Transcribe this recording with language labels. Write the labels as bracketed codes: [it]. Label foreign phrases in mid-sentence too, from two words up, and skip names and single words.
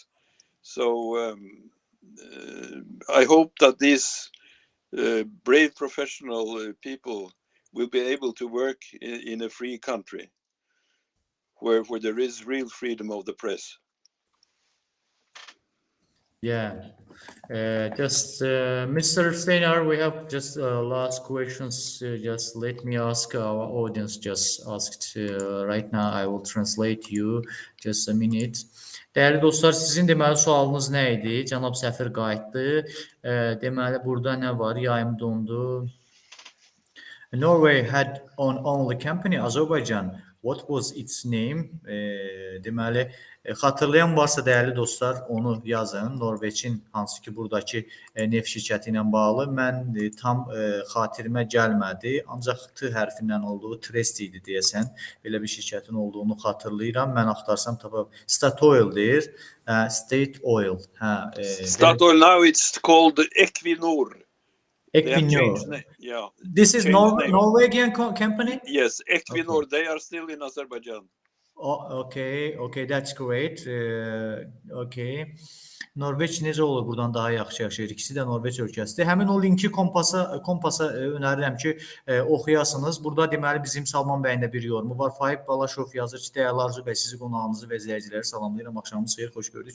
[en] So I hope that these brave professional people will be able to work in a free country where there is real freedom of the press. Yeah. Mr. Steinar, we have just last questions. Just let me ask our audience. Just asked right now. I will translate you. Just a minute. [az] Değerli dostlar, sizin deməli sualınız nə idi? Cənab səfir qayıtdı. Deməli burada nə var? Yayım dondu. [en] Norway had on only company Azərbaycan. What was its name? [az] Deməli, xatırlayan varsa dəyərli dostlar, onu yazın. Norveçin hansı ki buradakı neft şirkəti ilə bağlı. Mən tam xatirimə gəlmədi. Ancaq T hərfindən olduğu Trest idi deyəsən. Belə bir şirkətin olduğunu xatırlayıram. Mən axtarsam tapam. Statoil deyir. [en] State Oil. Statoil now it's called Equinor. Equinor. Yeah. This is Norwegian company? Yes, Equinor. Okay. They are still in Azerbaijan. Oh, okay, that's great. Okay. [az] Norveç necə olur? Buradan daha yaxşı yaşayır. İkisi də Norveç ölkəsidir. Həmin o linki kompasa önərirəm ki, oxuyasınız. Burada deməli bizim Salman bəyin də bir yorumu var. Faiq Balaşov yazır ki, dəyərli Arzu bəy, sizi qonağınızı və izləyiciləri salamlayıram. Axşamınız xeyir, xoş gördük.